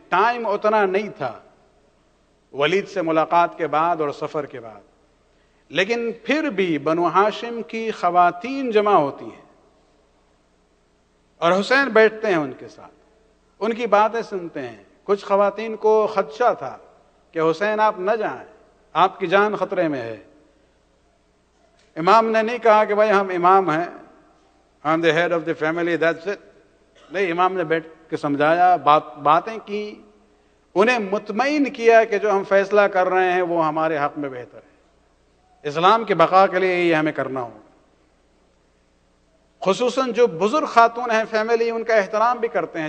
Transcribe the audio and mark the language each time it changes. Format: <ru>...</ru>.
<ur>Time اتنا نہیں تھا ولید سے ملاقات کے بعد اور سفر کے بعد، لیکن پھر بھی بنو ہاشم کی خواتین جمع ہوتی ہیں اور حسین بیٹھتے ہیں ان کے ساتھ، ان کی باتیں سنتے ہیں. کچھ خواتین کو خدشہ تھا کہ حسین آپ نہ جائیں، آپ کی جان خطرے میں ہے. امام نے نہیں کہا کہ بھائی ہم امام ہیں،</ur> <en>I am the head of the family, that's it.</en> <ur>نہیں، امام نے بیٹھ کے سمجھایا، باتیں کی، انہیں مطمئن کیا کہ جو ہم فیصلہ کر رہے ہیں وہ ہمارے حق میں بہتر ہے. اسلام کی بقا کے لیے یہ ہمیں کرنا ہوگا. خصوصاً جو بزرگ خاتون ہیں فیملی، ان کا احترام بھی کرتے ہیں.</ur>